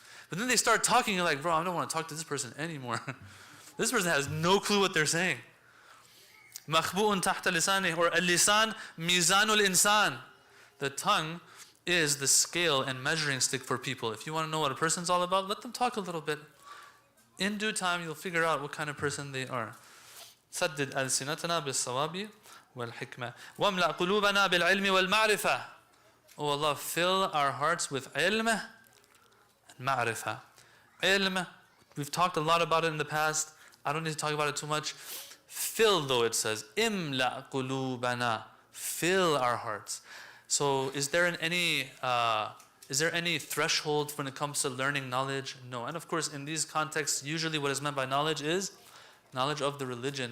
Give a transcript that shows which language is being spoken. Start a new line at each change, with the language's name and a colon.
English: But then they start talking, you're like, bro, I don't want to talk to this person anymore. This person has no clue what they're saying.
Arabic: Makhbu'un tahta lisane, or al-lisan mizanul insan.
English: The tongue is the scale and measuring stick for people. If you want to know what a person's all about, let them talk a little bit. In due time, you'll figure out what kind of person they are.
Arabic: سدد ألسنتنا بالصواب والحكمة واملأ قلوبنا بالعلم والمعرفة.
English: Oh Allah, fill our hearts with ilm and ma'rifah. Ilm, we've talked a lot about it in the past. I don't need to talk about it too much. Fill, though, it says,
Arabic: imla qulubana.
English: Fill our hearts. So is there any threshold when it comes to learning knowledge? No. And of course, in these contexts, usually what is meant by knowledge is knowledge of the religion.